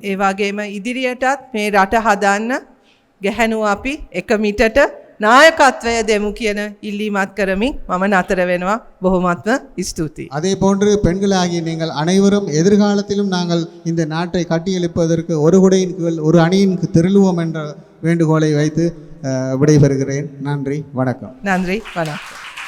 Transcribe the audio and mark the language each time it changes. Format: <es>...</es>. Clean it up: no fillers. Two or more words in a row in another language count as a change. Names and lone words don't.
<si>ඒ වගේම ඉදිරියටත් මේ රට හදන්න ගැහැණු අපි එක මිටට නායකත්වය දෙමු කියන ඉල්ලීමත් කරමින් මම නතර වෙනවා. බොහොමත්ම ස්තුතියි.</si> <ta>அதே போன்று பெண்களாகிய நீங்கள் அனைவரும் எதிர்காலத்திலும் நாங்கள் இந்த நாட்டை கட்டியெழுப்பதற்கு ஒரு குடையின் கீழ் ஒரு அணியின் திருளுவோம் என்ற வேண்டுகோளை வைத்து விடைபெறுகிறேன். நன்றி, வணக்கம். நன்றி, வணக்கம்.</ta>